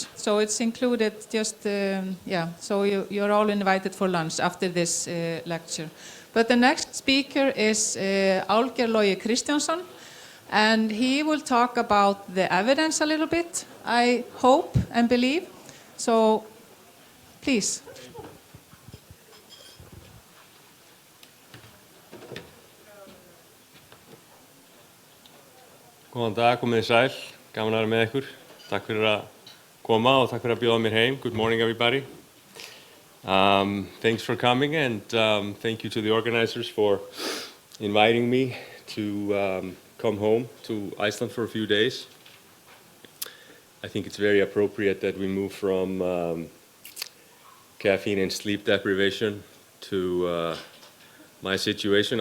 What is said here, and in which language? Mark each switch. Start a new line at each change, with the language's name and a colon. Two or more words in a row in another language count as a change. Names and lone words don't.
English: So it's included just, so you're all invited for lunch after this lecture. But the next speaker is Áskorunum Kristjánsson, and he will talk about the evidence a little bit, I hope and believe. So Please.
Icelandic: Góðan dag, komið þið sæl, gaman að vera með ykkur. Takk fyrir að koma og takk fyrir að bjóða mér heim.
English: Good morning, everybody. Thanks for coming and thank you to the organizers for inviting me to come home to Iceland for a few days. I think it's very appropriate that we move from caffeine and sleep deprivation to my situation.